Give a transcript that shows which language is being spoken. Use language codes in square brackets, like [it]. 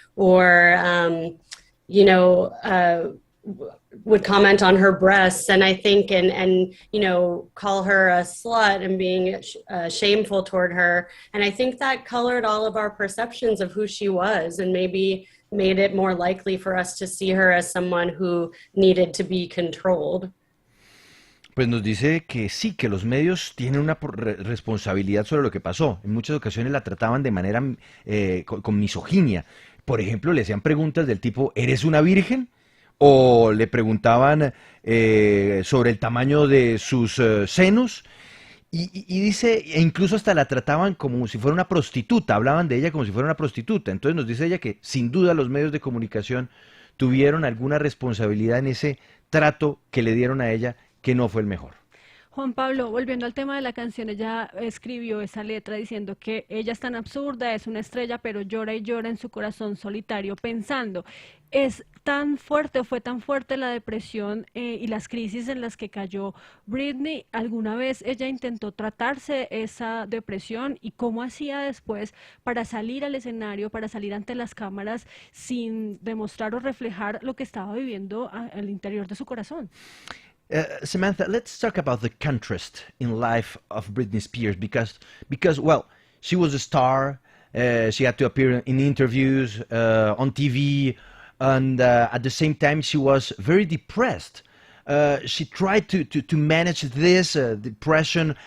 [en] Or, you know, would comment on her breasts, and I think, and you know, call her a slut and being shameful toward her. And I think that colored all of our perceptions of who she was and maybe made it more likely for us to see her as someone who needed to be controlled. [es] Pues nos dice que sí, que los medios tienen una responsabilidad sobre lo que pasó. En muchas ocasiones la trataban de manera con misoginia. Por ejemplo, le hacían preguntas del tipo, ¿eres una virgen? O le preguntaban sobre el tamaño de sus senos. Y dice, e incluso hasta la trataban como si fuera una prostituta, hablaban de ella como si fuera una prostituta. Entonces nos dice ella que sin duda los medios de comunicación tuvieron alguna responsabilidad en ese trato que le dieron a ella, que no fue el mejor. Juan Pablo, volviendo al tema de la canción, ella escribió esa letra diciendo que ella es tan absurda, es una estrella, pero llora y llora en su corazón solitario pensando. ¿Es tan fuerte o fue tan fuerte la depresión y las crisis en las que cayó Britney? ¿Alguna vez ella intentó tratarse esa depresión y cómo hacía después para salir al escenario, para salir ante las cámaras sin demostrar o reflejar lo que estaba viviendo al interior de su corazón? [en] Samantha, let's talk about the contrast in life of Britney Spears because well, she was a star. She had to appear in interviews on TV, and at the same time, she was very depressed. She tried to manage this depression.